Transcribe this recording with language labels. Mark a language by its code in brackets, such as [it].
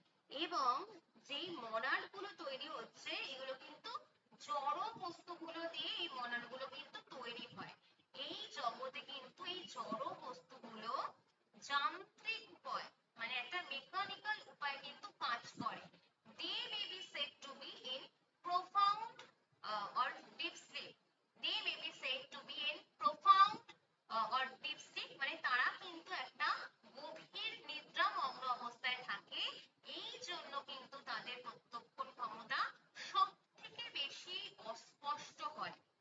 [bn] এবং যেই মনাড গুলো তৈরি হচ্ছে এগুলো কিন্তু জড় বস্তুগুলো দিয়ে এই মনাড গুলো কিন্তু তৈরি হয়। এই জগতে কিন্তু এই জড় বস্তুগুলো যান্ত্রিক উপায়, মানে একটা মেকানিক্যাল উপায় কিন্তু কাজ করে। [en] They may be said to be in profound or deep sleep. They may be said to be in profound or deep sleep, [bn] মানে তারা কিন্তু একটা গভীর নিদ্রামগ্ন অবস্থায় থাকে, এই জন্য কিন্তু তাদের প্রত্যক্ষণ ক্ষমতা সব থেকে বেশি অস্পষ্ট হয়।